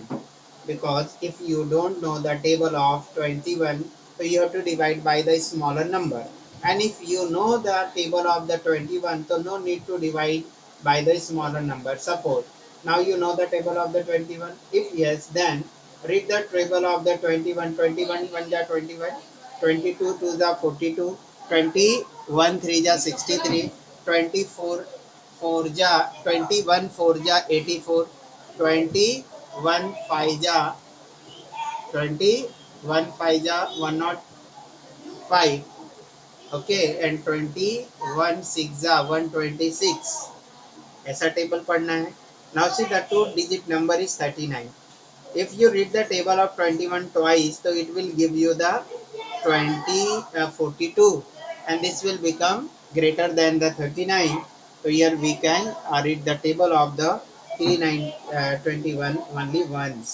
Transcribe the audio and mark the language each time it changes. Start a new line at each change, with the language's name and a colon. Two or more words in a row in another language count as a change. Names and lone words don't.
English: Because if you don't know the table of 21, so you have to divide by the smaller number. And if you know the table of the 21, so no need to divide by the smaller number. Suppose now you know the table of the 21. If yes, then read the table of the 21. 21 1 ja 21, 22 2 ja 42, 21 3 ja 63, 24 4 ja 21 4 ja 84, 21 5 ja 21 5 ja 105. Okay, and 21 6 ja 126.
Hindi: ऐसा टेबल पढ़ना है.
English: Now see the two digit number is 39. If you read the table of 21 twice, so it will give you the 42, and this will become greater than the 39. So here we can read the table of the 21 only once.